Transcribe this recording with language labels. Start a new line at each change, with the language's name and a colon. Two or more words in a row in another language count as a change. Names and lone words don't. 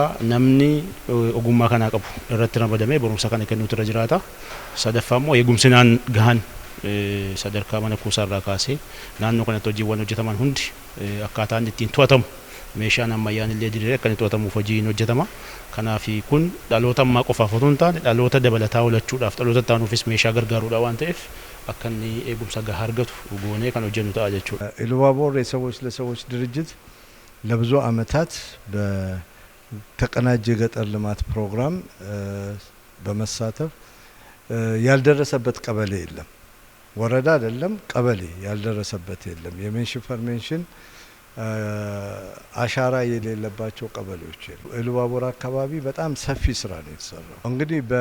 Oromo: namni ogummaa kana qabu irratti ramadamee barumsa kana kennuutu irra jiraata sadaffaa immoo eegumsinaan gahaan sadarkaa mana kuusaarraa kaasee naannoo kanatti hojiiwwan hojjetaman hundi akkaataan ittiin to'atamu meeshaan ammayyaan illee dirree akka inni to'atamuuf hojiin hojjetama kanaaf kun dhaloota ammaa qofaaf otoo hin taane dhaloota dabalataa oolchuudhaaf dhaloota taanuufis meeshaa gargaaruudha waan ta'eef akka inni eegumsa gahaa argatu goonee kan hojjennu ta'a jechuudha.
Amharic: ኢሉባቦር የሰዎች ለሰዎች ድርጅት ለብዙ ዓመታት በተቀናጀ ገጠር ልማት ፕሮግራም በመሳተፍ ያልደረሰበት ቀበሌ የለም ወረዳ አይደለም ቀበሌ ያልደረሰበት የለም የሜንሽን ኢንፎርሜሽን አሻራ የሌለባቸው ቀበሌዎች ኢሉባቦር አካባቢ በጣም ሰፊ ስራ ነው የተሰራው እንግዲህ